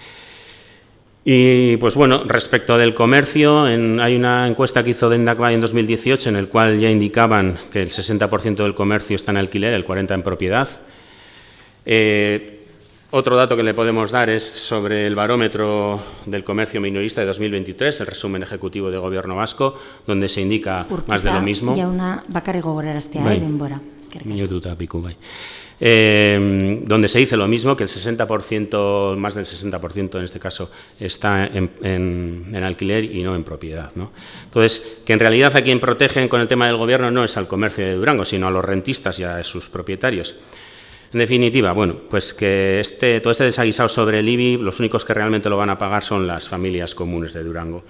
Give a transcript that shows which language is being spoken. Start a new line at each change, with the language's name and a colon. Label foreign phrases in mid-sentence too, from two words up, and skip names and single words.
Spanish: Y, pues bueno, respecto del comercio, hay una encuesta que hizo Dendakbai en 2018 en el cual ya indicaban que el 60% del comercio está en alquiler, el 40% en propiedad. Otro dato que le podemos dar es sobre el barómetro del comercio minorista de 2023, el resumen ejecutivo de Gobierno vasco, donde se indica más de lo mismo.
Basque: Jauna, bakarrik gogoraraztea, denbora. Minututa piku, bai.
Spanish: Donde se dice lo mismo, que el 60%, más del 60% en este caso, está en alquiler y no en propiedad, ¿no? Entonces, que en realidad a quien protegen con el tema del Gobierno no es al comercio de Durango, sino a los rentistas y a sus propietarios. En definitiva, bueno, pues que todo este desaguisado sobre el IBI, los únicos que realmente lo van a pagar son las familias comunes de Durango.